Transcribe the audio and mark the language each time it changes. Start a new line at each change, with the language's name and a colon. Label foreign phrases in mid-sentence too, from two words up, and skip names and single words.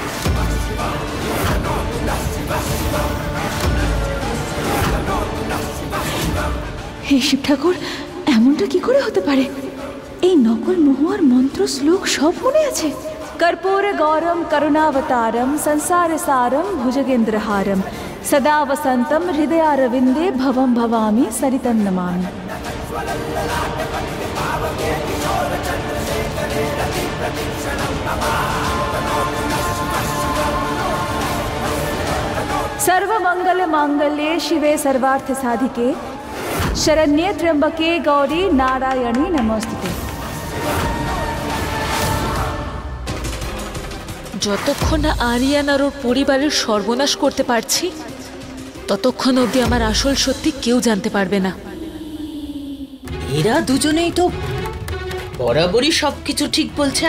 Bangla: হে শিব ঠাকুর, এমনটা কী করে হতে পারে? এই নকল মহুয়ার মন্ত্র শ্লোক সব মনে আছে?
Sanskrit: कर्पूर गौरम करुणावतारम संसार सारम भुजगेंद्रहारम सदा वसंतम हृदयारविंदे भवम भवामी सरितम नमामि। सर्वमंगल मांगल्ये शिवे सर्वार्थ साधिके शरण्ये त्र्यंबके गौरी नारायणी नमस्तुते।
Bangla: যতক্ষণ না আরিয়ান আর ওর পরিবারের সর্বনাশ করতে পারছি ততক্ষণ অবধি আমার আসল সত্যি কেউ জানতে পারবে না। এরা দুজনেই তো বরাবরই সবকিছু ঠিক বলছে।